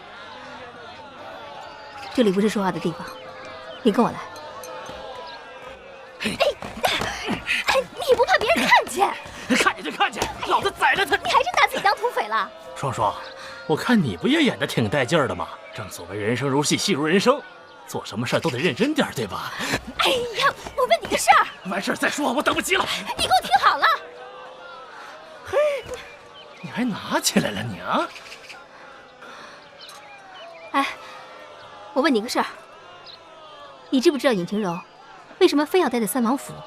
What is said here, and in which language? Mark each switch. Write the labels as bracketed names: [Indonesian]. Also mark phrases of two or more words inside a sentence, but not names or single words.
[Chinese] 这里不是说话的地方，你跟我来。你不怕别人看见？看见就看见，老子宰了他！你还真拿自己当土匪了？双双，我看你不也演得挺带劲儿的吗？正所谓人生如戏，戏如人生，做什麼事都得認真點，對吧？哎呀，我問你個事兒。完事再說，我等不及了。你給我聽好了。嘿，你還拿起來了你啊？哎，我問你個事兒，你知不知道尹晴柔為什麼非要待在三王府？